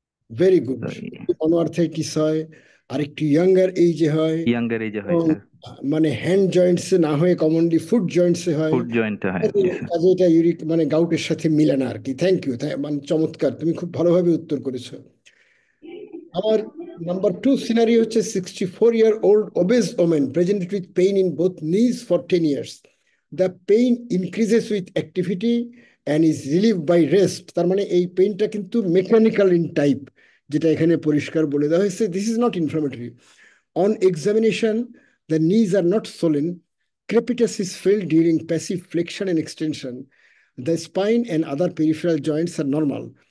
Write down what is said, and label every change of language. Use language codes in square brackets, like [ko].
[en] Very good. তো [bn] অনআর্থ্রাইটিস হয়, আর একটু ইয়াঙ্গার এইজে হয়, ইয়াঙ্গার এজে হয় এবং স্যার, মানে হ্যান্ড জয়েন্টসে না হয়ে কমনলি ফুট জয়েন্টসে হয়। ফুট জয়েন্টে হয়। কাজে জি স্যার। কাজে এটা ইউরিক মানে গাউটের সাথে মিলে না আর কি। থ্যাংক ইউ, মানে চমৎকার, তুমি খুব ভালোভাবে উত্তর করেছো। আমার নাম্বার 2 সিনারি হচ্ছে [en] 64-year-old obese woman presented with pain in both knees for 10 years. The pain increases with activity and is relieved by rest. [bn] তার মানে এই পেইনটা কিন্তু মেকানিক্যাল ইন টাইপ, যেটা এখানে পরিষ্কার বলে দেওয়া হয়েছে। [en] This is not inflammatory. On examination, the knees are not swollen. Crepitus is felt during passive flexion and extension. The spine and other peripheral joints are normal.